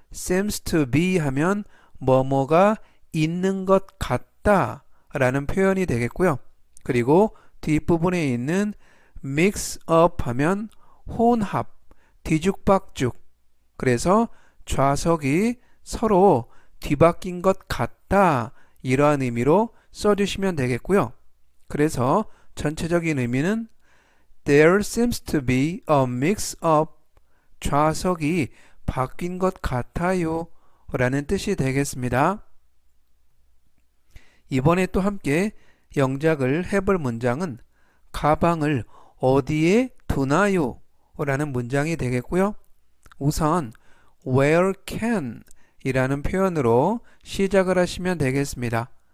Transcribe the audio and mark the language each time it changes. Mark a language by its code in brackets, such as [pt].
[en] seems to be [ko] 하면 뭐뭐가 있는 것 같다 라는 표현이 되겠고요. 그리고 뒷부분에 있는 [en] mix up [ko] 하면 혼합, 뒤죽박죽. 그래서 좌석이 서로 뒤바뀐 것 같다 이러한 의미로 써주시면 되겠고요. 그래서 전체적인 의미는 [en] There seems to be a mix-up. [ko] 좌석이 바뀐 것 같아요 라는 뜻이 되겠습니다. 이번에 또 함께 영작을 해볼 문장은 가방을 어디에 두나요? 라는 문장이 되겠고요. 우선 [en] Where can [ko] 이라는 표현으로 시작을 하시면 되겠습니다.